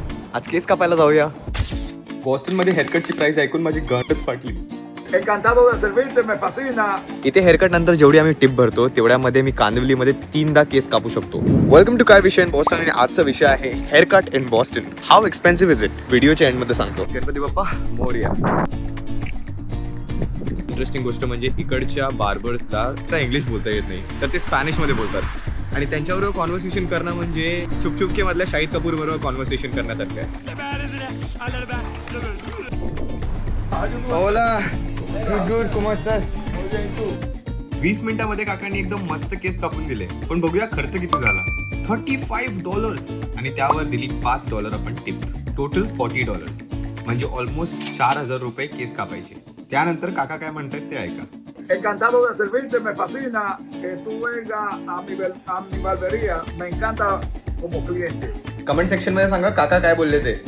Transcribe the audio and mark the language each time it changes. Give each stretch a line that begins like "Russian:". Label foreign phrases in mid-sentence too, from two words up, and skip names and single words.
Marathi: आज केस कापायला जाऊया. बॉस्टन मध्ये हेअरकटची प्राइस ऐकून माझी गाठच फाटली.
Spanish: Encantado de servirte, me fascina.
Marathi: इथे हेअरकट नंतर जेवढी आम्ही टिप भरतो तेवढ्यामध्ये मी कांदिवलीमध्ये 3दा केस कापू शकतो.
English: Welcome to काय विषय in Boston
Marathi: आणि आजचा विषय आहे
English: haircut in Boston. How expensive is it?
Marathi: व्हिडिओच्या एंड मध्ये सांगतो. गणपती बाप्पा मोरया. इंटरेस्टिंग गोष्ट म्हणजे इकडच्या बार्बर्सला इंग्लिश बोलता येत नाही, तर ते स्पॅनिश मध्ये बोलतात आणि त्यांच्याबरोबर कॉन्व्हर्सेशन करणं म्हणजे चुपचुपके मधल्या शाहिद कपूर बरोबर कॉन्व्हर्सेशन करण्यासारखं आहे.
Spanish: Hola, good, ¿cómo estás?
Marathi: 20 मिनिटांमध्ये काकांनी एकदम मस्त केस कापून दिले. पण बघूया खर्च किती झाला. $35 आणि त्यावर दिली $5 आपण टिप. टोटल $40 म्हणजे ऑलमोस्ट 4,000 रुपये केस कापायचे. त्यानंतर काका काय म्हणतात ते ऐका.
Spanish: Encantado de servirte, me fascina que tú vengas a mi barbería. Me encanta como cliente.
English: comment section
Marathi: मध्ये सांगा काका काय बोलले ते.